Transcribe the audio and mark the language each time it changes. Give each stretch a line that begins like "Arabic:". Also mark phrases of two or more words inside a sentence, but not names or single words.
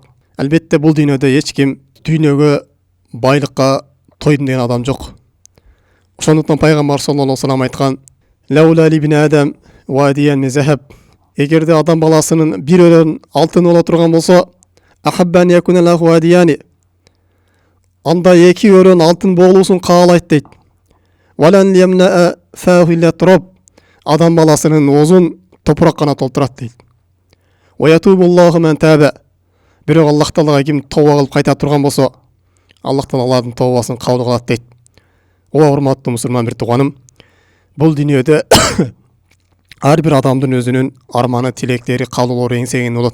Kyrgyz: Албетте бул дүйнөдө эч ким дүйнөгө, байлыкка тойдум деген адам жок. Ошондуктан пайгамбар
Arabic: صلى الله عليه وسلم айткан: لو أن لابن آدم واديا من ذهب.
Kyrgyz: Эгерде адам баласынын бир өрөн алтын боло турган болсо,
Arabic: أحب أن يكون له واديان,
Kyrgyz: анда эки өрөн алтын болуусун каалайт дейт.
Arabic: ولن يملأ فاه إلا التراب.
Kyrgyz: Адам баласынын оозун топурак гана толтурат дейт.
Arabic: ويتوب الله من تاب.
Kyrgyz: Бирок Аллах Таалага ким тооба кылып кайта турган болсо, Аллах Таала алардын тообасын кабыл кылат дейт. О урматтуу мусулман бир тууганым, бул дүйнөдө ар бир адамдын өзүнүн арманы, тилектери, каалоолору, эңсегени болот.